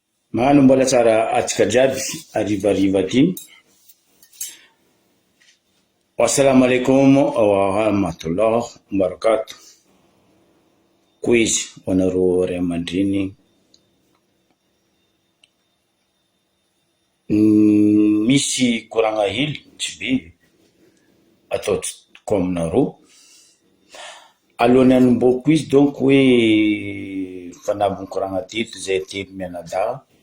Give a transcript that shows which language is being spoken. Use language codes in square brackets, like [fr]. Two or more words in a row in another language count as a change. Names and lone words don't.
[mg] Magnano mbola tsara atsika jiaby arivariva ty. [ar] السلام عليكم ورحمة الله بركاته. [mg] Quiz hoanareo ray aman-dreny. Misy koragna hely tsy be ataoko aminareo. Alohan'ny hanomboako izy donc hoe fanabony koragna teto zay telo mianadahy.